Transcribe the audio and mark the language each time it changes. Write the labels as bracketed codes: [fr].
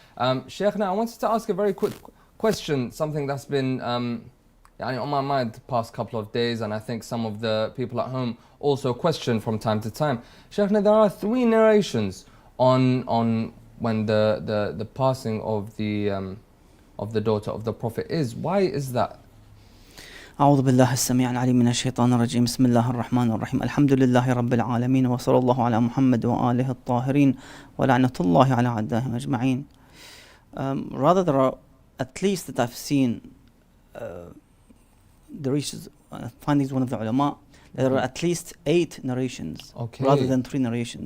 [en] Sheikhna, I wanted to ask a very quick question, something that's been on my mind the past couple of days, and I think some of the people at home also question from time to time. Sheikhna, there are three narrations on when the passing of the daughter of the Prophet is. Why is that? [ar] أعوذ بالله السميع العليم من الشيطان الرجيم بسم الله الرحمن الرحيم الحمد لله رب العالمين وصلى الله على محمد وآله الطاهرين ولعنة الله على أعدائهم أجمعين. [en] Rather, there are, at least that I've seen, the reaches, findings one of the ulama, there are at least 8 narrations, okay, rather than 3 narrations.